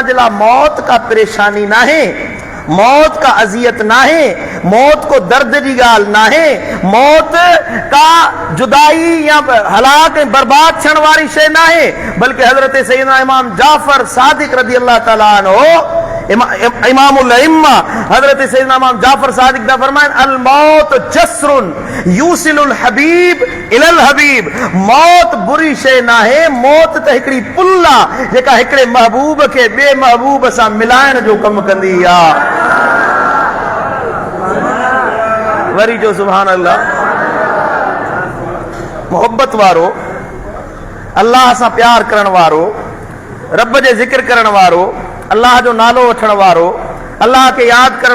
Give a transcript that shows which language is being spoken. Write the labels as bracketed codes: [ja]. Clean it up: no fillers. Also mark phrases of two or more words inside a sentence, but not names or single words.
[sd] जे लाइ मौत का परेशानी नाहे, मौत का अज़ियत नाहे, मौत को दर्द जी ॻाल्हि नाहे, मौत का जुदाई या हलाक बर्बाद थियण वारी शइ नाहे, बल्कि हज़रत सैयदना इमाम जाफर सादिक [ar] رضي الله تعالى عنه, [sd] इमामुल अइम्मा हज़रत सैयदना इमाम जाफर सादिक दा फरमाइन, [ar] الموت جسر يوصل الحبيب إلى الحبيب, [sd] मौत बुरी शइ नाहे, मौत त हिकिड़ी पुल आहे जेका हिकिड़े महबूब खे ॿिए महबूब सां मिलाइण जो कमु कंदी आहे। वरी जो [ar] سبحان الله. [sd] मोहब्बत वारो, अल्लाह सां प्यार करण वारो, रब जे ज़िक्र करण वारो, अल्लाह जो नालो वठण वारो, अल्लाह खे यादि करण